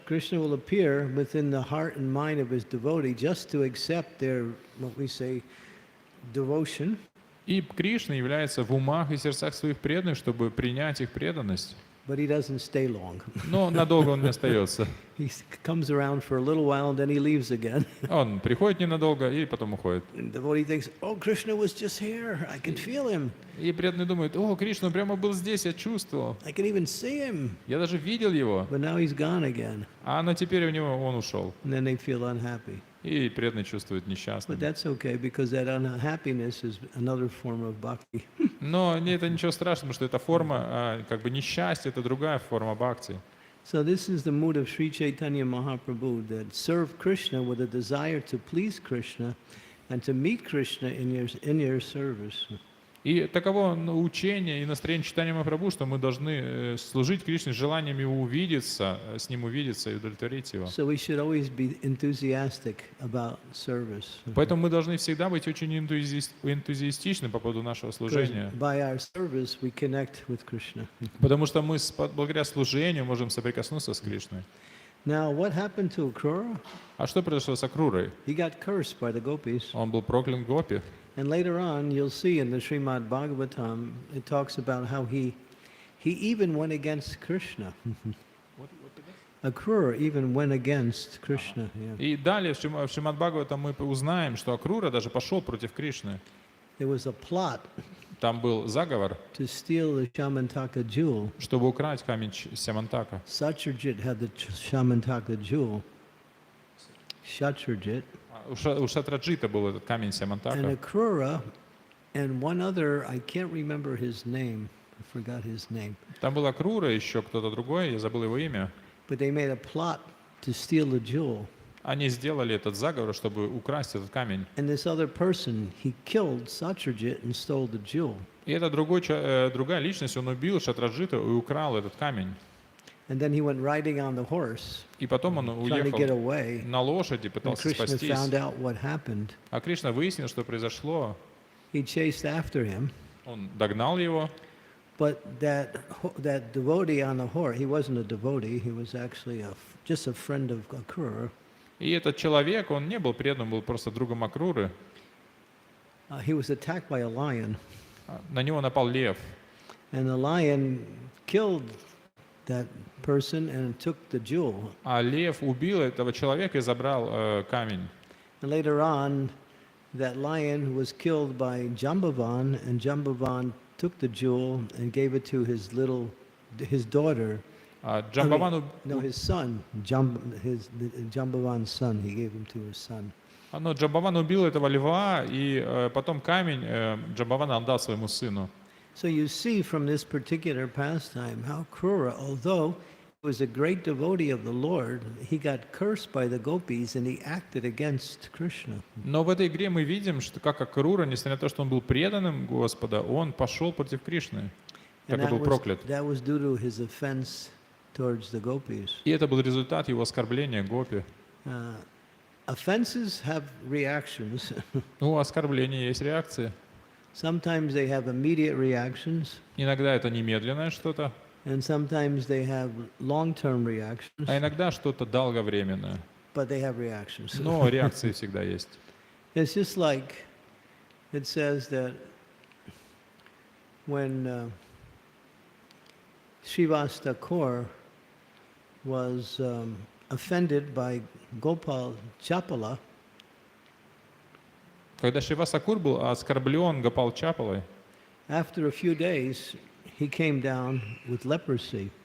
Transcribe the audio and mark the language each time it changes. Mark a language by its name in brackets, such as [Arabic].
[English] Krishna will appear within the heart and mind of his devotee just to accept their, what we say, devotion. [Russian] И Кришна является в умах и сердцах своих преданных, чтобы принять их преданность. [English] But he doesn't stay long. [Russian] Но надолго он не остается. [English] He comes around for a little while and then he leaves again. [Russian] Он приходит ненадолго и потом уходит. [English] And the devotee thinks, oh, Krishna was just here. I can feel him. [Russian] И преданный думает: о, Кришна прямо был здесь, я чувствовал. [English] I can even see him. [Russian] Я даже видел его. [English] But now he's gone again. [Russian] Но теперь у него он ушел. [English] And then they feel unhappy. [Russian] И преданный чувствует [English] But [Russian] несчастным. [English] that's okay because that unhappiness is another form of bhakti. [Russian] Но это ничего страшного, что эта форма, как бы несчастье, это другая форма бхакти. [English] So this is the mood of Sri Chaitanya Mahaprabhu, that serve Krishna with a desire to please Krishna and to meet Krishna in your service. [Russian] И таково учение и настроение читания Махапрабху, что мы должны служить Кришне с желанием его увидеться, с ним увидеться и удовлетворить его. [English] So we should always be enthusiastic about service. [Russian] Поэтому мы должны всегда быть очень энтузиастичны по поводу нашего служения. [English] By our service we connect with Krishna. [Russian] Потому что мы благодаря служению можем соприкоснуться с Кришной. [English] Now what happened to Akrura? [Russian] А что произошло с Акрурой? [English] He got cursed by the gopis. [Russian] Он был проклят Гопи. [English] And later on, you'll see in the Srimad Bhagavatam, it talks about how he even went against Krishna. Akrura even went against Krishna. Yeah. [Russian] И далее в Шримад Бхагаватам мы узнаем, что Акрура даже пошел против Кришны. [English] There was a plot [Russian] Там был заговор, [English] to steal the Shamantaka jewel. [Russian] чтобы украсть камень Сямантака. [English] Satyajit had the Shamantaka jewel. Satyajit. [Russian] У Шатраджита был этот камень [English] And [Russian] Сямантака. [English] Akrura and one other, I can't remember his name. I forgot his name. [Russian] Там был Акрура, еще кто-то другой, я забыл его имя. [English] But they made a plot to steal the jewel. [Russian] Они сделали этот заговор, чтобы украсть этот камень. [English] And this other person, he killed Satyajit and stole the jewel. [Russian] И это другая личность, он убил Шатраджита и украл этот камень. [English] And then he went riding on the horse, [Russian] И потом он [English] trying to get [Russian] уехал [English] away. [Russian] на лошади, [English] And [Russian] пытался [English] Krishna [Russian] спастись. [English] found out what happened. [Russian] А Кришна выяснил, что произошло. [English] He chased after him, [Russian] Он догнал его. [English] but that devotee on the horse, he wasn't a devotee, he was actually just a friend of Akrura. [Russian] И этот человек, он не был преданным, был просто другом Акруры. [English] He was attacked by a lion, [Russian] На него напал лев. [English] and the lion killed that person and took the jewel. [Russian] А лев убил этого человека и забрал камень. [English] And later on, that lion was killed by Jambavan, and Jambavan took the jewel and gave it to his daughter. [Russian] Джамбаван [English] His son, Jambavan's son. He gave him to his son. [Russian] Джамбаван убил этого льва, и потом камень Джамбаван отдал своему сыну. [English] So you see from this particular pastime how Krura, although he was a great devotee of the Lord, he got cursed by the gopis and he acted against Krishna. [Russian] Но в этой игре мы видим, что как Акрура, несмотря на то, что он был преданным Господа, он пошел против Кришны, [English] And [Russian] как был проклят. [English] that was due to his offense towards the gopis. [Russian] И это был результат его оскорбления Гопи. [English] Offenses have reactions. [Russian] У оскорбления есть реакции. [English] Sometimes they have immediate reactions, [Russian] Иногда это немедленное что-то, [English] and sometimes they have long-term [Russian] а [English] reactions, [Russian] иногда что-то долговременное. [English] but they have reactions. [Russian] Но реакции всегда есть. [English] It's just like it says that when Srivasta Kaur was offended by Gopal Chapala, [Russian] Когда Шривасакур был оскорблен Гопал Чапалой, [English] after a few days he came down with leprosy.